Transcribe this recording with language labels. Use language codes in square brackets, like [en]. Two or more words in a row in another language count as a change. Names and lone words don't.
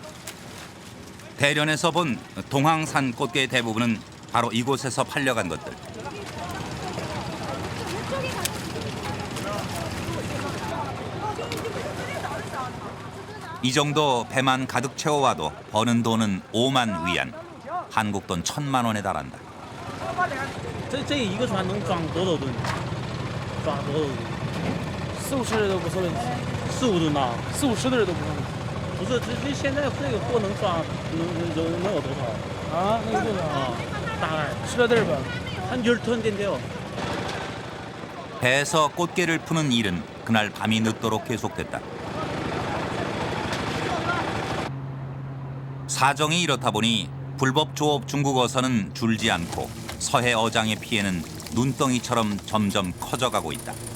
[ko] 대련에서 본 동항산 꽃게의 대부분은 바로 이곳에서 팔려간 것들. 이 정도 배만 가득 채워와도 버는 돈은 5만 위안, 한국 돈 1,000만 원에 달한다. [zh] 这一个船能装多少吨？装多少吨？40的都不是问题，4、5吨呐，4、50的人都不是问题。不是，这现在这个货能装能有多少？啊，那个多少啊？大概10吨吧， [ko] 한 10톤 된대요. 배에서 꽃게를 푸는 일은 그날 밤이 늦도록 계속됐다. 사정이 이렇다 보니 불법 조업 중국 어선은 줄지 않고 서해 어장의 피해는 눈덩이처럼 점점 커져가고 있다.